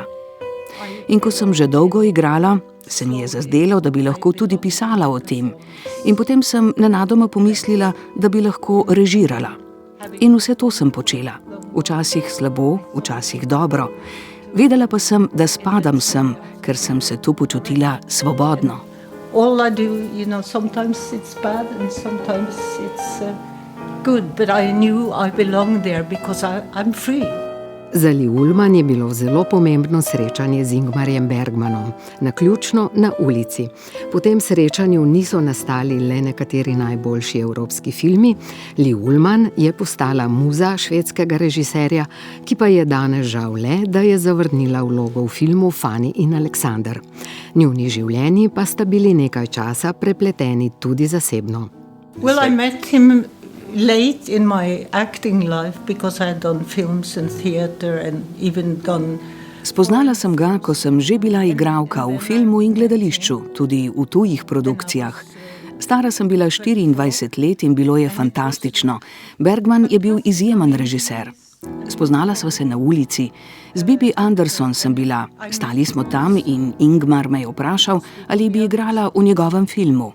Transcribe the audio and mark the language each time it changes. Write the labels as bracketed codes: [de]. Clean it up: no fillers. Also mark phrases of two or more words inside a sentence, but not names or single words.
[sl] In ko sem že dolgo igrala, se mi je zazdelo, da bi lahko tudi pisala o tem. In potem sem nenadoma pomislila, da bi lahko režirala. In vse to sem počela. Včasih slabo, včasih dobro. Vedela pa sem, da spadam sem, ker sem se tu počutila svobodno. [en] All I do, sometimes it's bad and sometimes it's good, but I knew I belong there because I'm free. [sl] Za Lee Ullman je bilo zelo pomembno srečanje z Ingmarjem Bergmanom, naključno na ulici. Po tem srečanju niso nastali le nekateri najboljši evropski filmi. Lee Ullman je postala muza švedskega režiserja, ki pa je danes žal le, da je zavrnila vlogo v filmu Fanny in Alexander. Njuni življenji pa sta bili nekaj časa prepleteni tudi zasebno. [en] Well, I met him late in my acting life because I had done films and theater and even done. [sl] Spoznala sem ga, ko sem že bila igralka v filmu in gledališču, tudi v tujih produkcijah. Stara sem bila 24 let in bilo je fantastično. Bergman je bil izjemen režiser. Spoznala sva se na ulici. Z Bibi Anderson sem bila. Stali smo tam in Ingmar me je vprašal, ali bi igrala v njegovem filmu.